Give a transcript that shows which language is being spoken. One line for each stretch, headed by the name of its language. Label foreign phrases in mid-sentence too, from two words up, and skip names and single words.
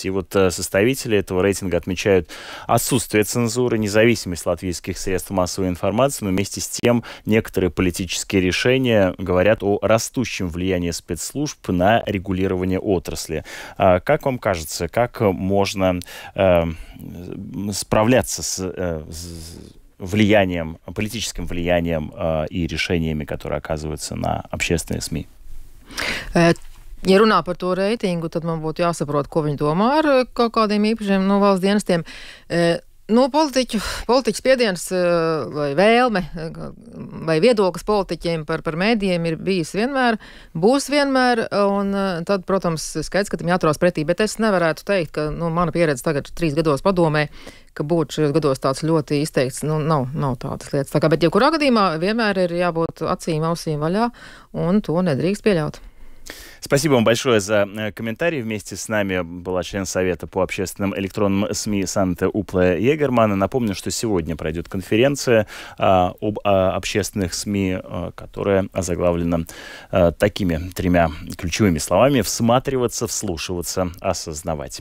Russian: И вот составители этого рейтинга отмечают отсутствие цензуры, независимость латвийских средств массовой информации, но вместе с тем некоторые политические решения говорят о растущем влиянии спецслужб на регулирование отрасли. Как вам кажется, как можно справляться с влиянием, политическим влиянием и решениями, которые оказываются на общественные СМИ?
Latvian: Ja runā par to reitingu, tad man būtu jāsaprot, ko viņi domā ar kaut kādiem īpašiem valsts dienestiem. Politiķu spiediens vai vēlme vai viedoklis politiķiem par mēdījiem ir bijis vienmēr, būs vienmēr, un tad, protams, skaidrs, ka tam jāturās pretī, bet es nevarētu teikt, ka mana pieredze tagad 3 gados padomē, ka būtu šajos gados tāds ļoti izteikts, nav tādas lietas. Tā kā, bet jebkurā gadījumā vienmēr ir jābūt acīm, ausīm vaļā, un to nedrīkst pieļaut.
Russian: Спасибо вам большое за комментарий. Вместе с нами была член Совета по общественным электронным СМИ Санте Упла Егермана. Напомню, что сегодня пройдет конференция об общественных СМИ, которая озаглавлена такими 3 ключевыми словами: всматриваться, вслушиваться, осознавать.